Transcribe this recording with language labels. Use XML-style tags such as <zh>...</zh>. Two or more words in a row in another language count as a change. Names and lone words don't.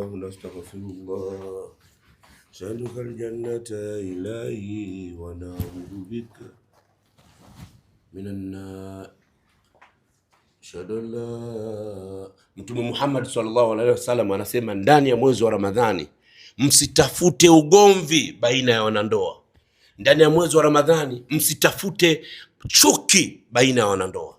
<ar>astaghfirullah. أسألك الجنة إلهي ونعوذ بك من النار.</ar> <sw>Mtume Muhammad</sw> <ar>صلى الله عليه وسلم</ar> <sw>anasema ndani ya mwezi wa Ramadhani msitafute ugomvi baina ya wanandoa. Ndani ya mwezi wa Ramadhani msitafute chuki baina ya wanandoa.</sw>